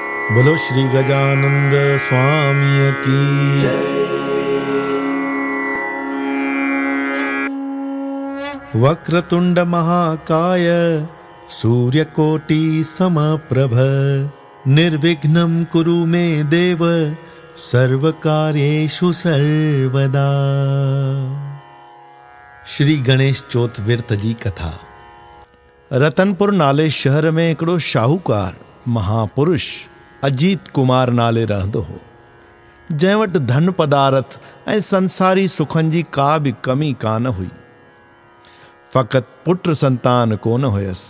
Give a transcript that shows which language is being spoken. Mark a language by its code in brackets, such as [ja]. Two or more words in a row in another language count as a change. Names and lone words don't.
[hi] बोलो श्री गजानंद स्वामी की [sa] वक्रतुंड महाकाय सूर्यकोटि समप्रभ निर्विघ्नं कुरु मे देव सर्वकार्येषु सर्वदा। [sd] श्री गणेश चौथ विर्त जी कथा। रतनपुर नाले शहर में हिकिड़ो शाहूकार महापुरुष अजीत कुमार नाले रहंदो हो, जंहिं वटि धन पदार्थ ऐं संसारी सुखनि जी का बि कमी कान हुई। फ़क़ति पुत्र संतान कोन हुयसि।